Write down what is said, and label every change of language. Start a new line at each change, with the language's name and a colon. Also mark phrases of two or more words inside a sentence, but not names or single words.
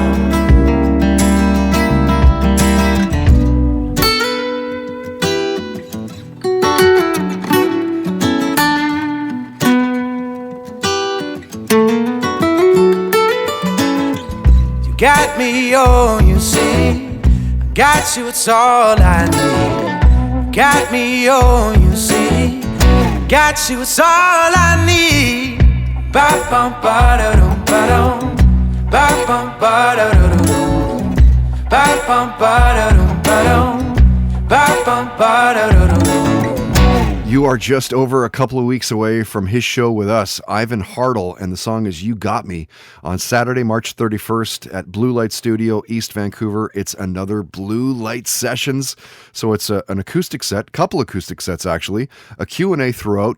English: You got me, oh, you see, I got you, it's all I need. Got me, oh, you see, got you, it's all I need. Ba bum ba da dum ba dum, ba bum ba da dum, ba bum ba da dum ba dum, ba bum ba da dum. You are just over a couple of weeks away from his show with us, Ivan Hartle, and the song is You Got Me, on Saturday, March 31st at Blue Light Studio, East Vancouver. It's another Blue Light Sessions. So it's an acoustic set, couple acoustic sets actually, a Q&A throughout.